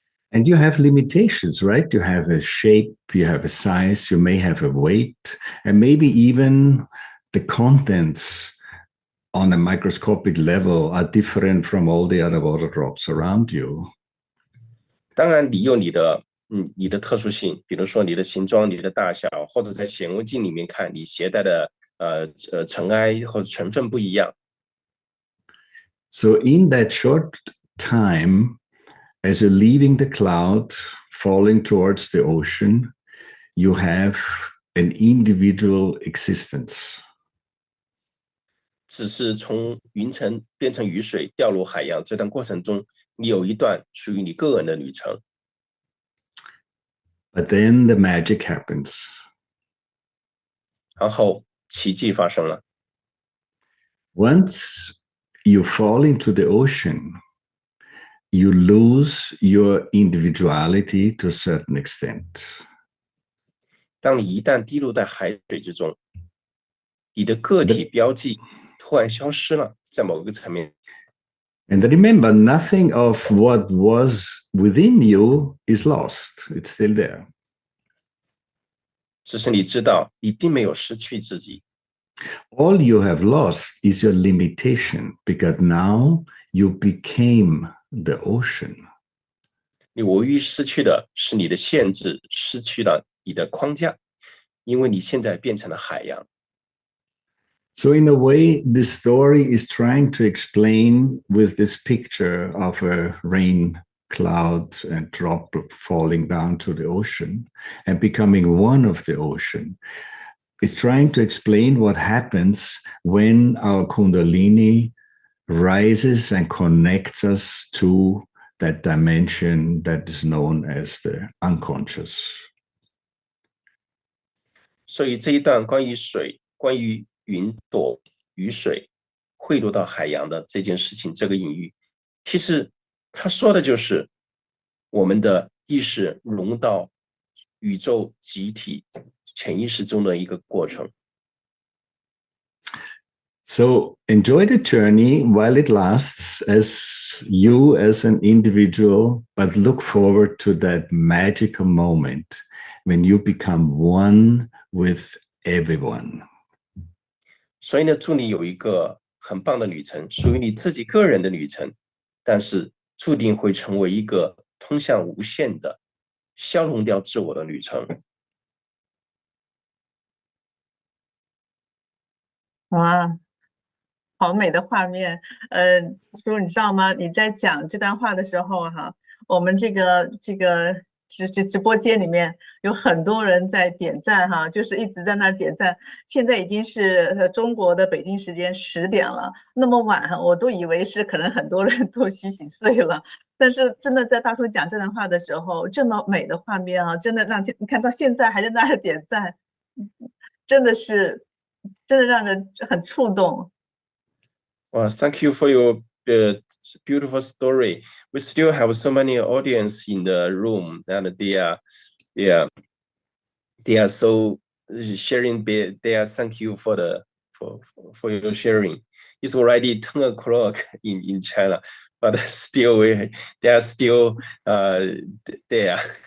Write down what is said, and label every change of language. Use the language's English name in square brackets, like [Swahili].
[English] And you have limitations, right? You have a shape, you have a size, you may have a weight, and maybe even the contents on a microscopic level are different from all the other water drops around you. [Chinese] 当然，你有你的特殊性，比如说你的形状、你的大小，或者在显微镜里面看你携带的尘埃或者成分不一样。 [English] So in that short time, as you're leaving the cloud, falling towards the ocean, you have an individual existence. [Chinese] 只是从云层变成雨水掉入海洋这段过程中，你有一段属于你个人的旅程。 [English] But then the magic happens. [Chinese] 然后奇迹发生了。 [English] Once you fall into the ocean, you lose your individuality to a certain extent. [Chinese] 当你一旦滴入在海水之中，你的个体标记突然消失了，在某个层面。 [English] And remember, nothing of what was within you is lost. It's still there. [Chinese] 只是你知道，你并没有失去自己。 [English] All you have lost is your limitation, because now you became the ocean. [Chinese] 你唯一失去的是你的限制，失去了你的框架，因为你现在变成了海洋。 [English] So in a way, this story is trying to explain with this picture of a rain cloud and drop falling down to the ocean and becoming one of the ocean. It's trying to explain what happens when our Kundalini rises and connects us to that dimension that is known as the unconscious. [Chinese] 所以这一段关于水、关于云朵、雨水汇入到海洋的这件事情，这个隐喻，其实他说的就是我们的意识融到宇宙集体潜意识中的一个过程。 [English] So enjoy the journey while it lasts as you as an individual, but look forward to that magical moment when you become one with everyone. [Chinese] 所以呢，祝你有一个很棒的旅程，属于你自己个人的旅程，但是注定会成为一个通向无限的消融掉自我的旅程。哇，好美的画面。叔，你知道吗？你在讲这段话的时候哈，我们这个直播间里面有很多人在点赞哈，就是一直在那儿点赞。现在已经是中国的北京时间10点了，那么晚，我都以为是可能很多人都洗睡了。但是真的在大叔讲这段话的时候，这么美的画面啊，真的让你看到现在还在那儿点赞，真的让人很触动。 [English] Well, thank you for your beautiful story. We still have so many audience in the room, and they are so sharing. They are thank you for your sharing. It's already 10 o'clock in China, but still they are still there.